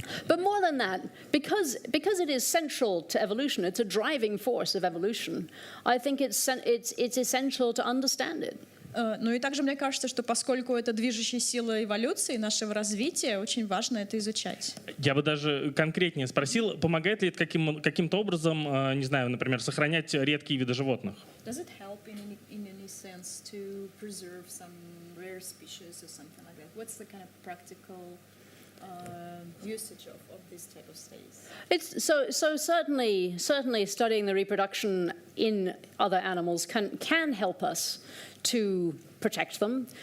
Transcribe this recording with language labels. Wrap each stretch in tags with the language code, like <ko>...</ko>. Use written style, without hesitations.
<en>But more than that, because it is central to evolution, it's a driving force of evolution. I think it's essential to understand it.</en> <ru>Ну и также мне кажется, что поскольку это движущая сила эволюции, нашего развития, очень важно это изучать. Я бы даже конкретнее спросил, помогает ли это каким-то образом, не знаю, например, сохранять редкие виды животных?</ru> <en>Does it help in any sense to preserve some rare species or something like that? What's the kind of practical usage of this type of studies? It's so certainly studying the reproduction in other animals can help us to protect them.</en>